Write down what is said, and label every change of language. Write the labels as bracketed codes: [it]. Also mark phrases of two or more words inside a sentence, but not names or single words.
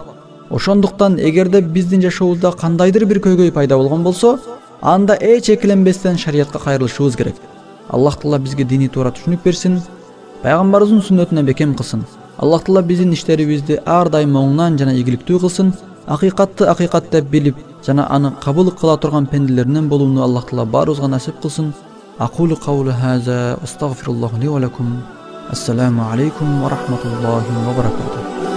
[ky] Ошондуктан эгерде биздин жашообузда кандайдыр бир көйгөй пайда болгон болсо, анда эч экиленбестен шариятка кайрылышыбыз керек. Аллах Таала бизге дини туура түшүнүк берсин, пайгамбарыбыздын сүннөтүнө бекем кылсын. Аллах Таала биздин иштерибизди ар дайым оңунан жана ийгиликтүү кылсын. Акыйкатты акыйкат деп билип жана аны кабыл кыла турган пенделеринен болууну Аллах Таала баарыбызга насип кылсын. [ar] أقول قولي هذا أستغفر الله لي ولكم. السلام عليكم ورحمة الله وبركاته.